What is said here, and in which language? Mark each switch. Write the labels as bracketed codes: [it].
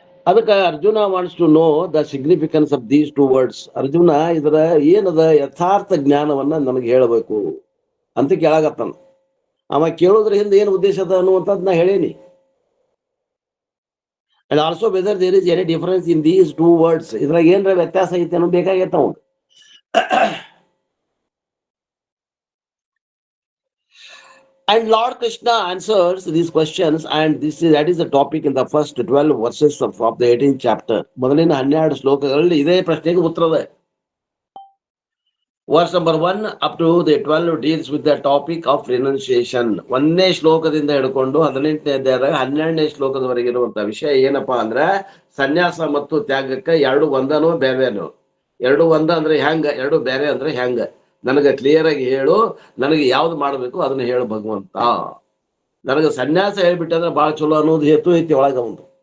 [kn] ಅದಕ್ಕೆ [en] Arjuna wants to know the significance of these two words. [kn] Arjuna ಇದರ ಏನದ ಯಥಾರ್ಥ ಜ್ಞಾನವನ್ನ ನನಗೆ ಹೇಳಬೇಕು ಅಂತ ಕೇಳಾಗತ್ತಾನ. ಅವ ಕೇಳೋದ್ರ ಹಿಂದೆ ಏನು ಉದ್ದೇಶ ಅದ ಅನ್ನುವಂಥದ್ದು ನಾ ಹೇಳೇನಿ. [en] And also whether there is any difference in these two words. [kn] ಇದ್ರಾಗ ಏನ್ರ ವ್ಯತ್ಯಾಸ ಐತೆ ಅನ್ನೋ ಬೇಕಾಗೈತ ಅವಂಗ. [en] And Lord Krishna answers these questions, and that is the topic in the first 12 verses of the 18th chapter. [kn] ಮೊದಲಿನ 12 ಶ್ಲೋಕಗಳಲ್ಲಿ ಇದೇ ಪ್ರಶ್ನೆಗೆ ಉತ್ತರದ. [en] Verse number 1 up to the 12 deals with the topic of renunciation. [kn] 1ನೇ ಶ್ಲೋಕದಿಂದ ಹಿಡ್ಕೊಂಡು 18ನೇ ಅಧ್ಯಾಯದಾಗ 12ನೇ ಶ್ಲೋಕದವರೆಗೆ ಇರುವಂತಹ ವಿಷಯ ಏನಪ್ಪಾ ಅಂದ್ರೆ, ಸನ್ಯಾಸ ಮತ್ತು ತ್ಯಾಗಕ್ಕೆ ಎರಡು ಒಂದನೋ ಬೇರೆನೋ. ಎರಡು ಒಂದ ಅಂದ್ರೆ ಹೆಂಗ, ಎರಡು ಬೇರೆ ಅಂದ್ರೆ ಹೆಂಗ, ನನಗೆ ಕ್ಲಿಯರ್ ಆಗಿ ಹೇಳು. ನನಗೆ ಯಾವ್ದು ಮಾಡ್ಬೇಕು ಅದನ್ನ ಹೇಳು ಭಗವಂತ. ನನಗೆ ಸನ್ಯಾಸ ಹೇಳ್ಬಿಟ್ಟಂದ್ರೆ ಬಹಳ ಚಲೋ ಅನ್ನೋದು ಹೇತು ಐತಿ ಒಳಗ ಒಂದು.